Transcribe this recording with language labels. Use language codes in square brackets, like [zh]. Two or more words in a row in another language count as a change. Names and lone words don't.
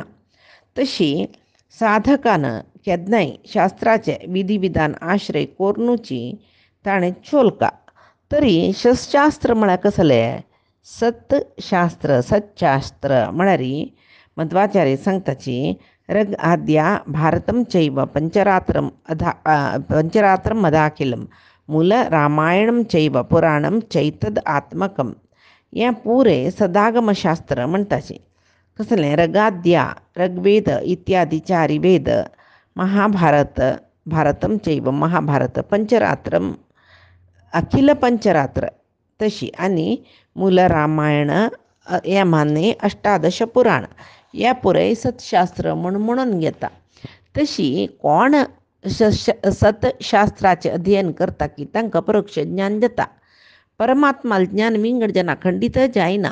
[kok] तशी साधकान केन्नाय शास्त्राचे विधी विधान आश्रय कोरनुची ताणें चोलका. तरी शस्त्रास्त्र म्हळ्यार कसलें, सतशास्त्र सतशास्त्र म्हळ्यार मध्वाचार्य सांगताची [sa] रग आद्या भारतम चैव पंचरात्रम अदाखिलम मूल रामायणम चैव पुराणम चैतद आत्मकम. [kok] हें पुरे सदागमशास्त्र म्हणटाचे. कसलें रगाद्या ऋग्वेद इत्यादी चारी वेद, महाभारत [sa] भारतम चैव [kok] महाभारत, पंचरात्रम अखिल पंचरात्र तशी आनी मूल रामायण हें मान्ने अष्टादश पुराण हें पुरय सतशास्त्र म्हणून घेता. तशी कोण सतशास्त्राचें अध्ययन करता की तांकां अपरोक्ष ज्ञान जाता. परमात्मा ज्ञान विंगड जना खंडीत जायना.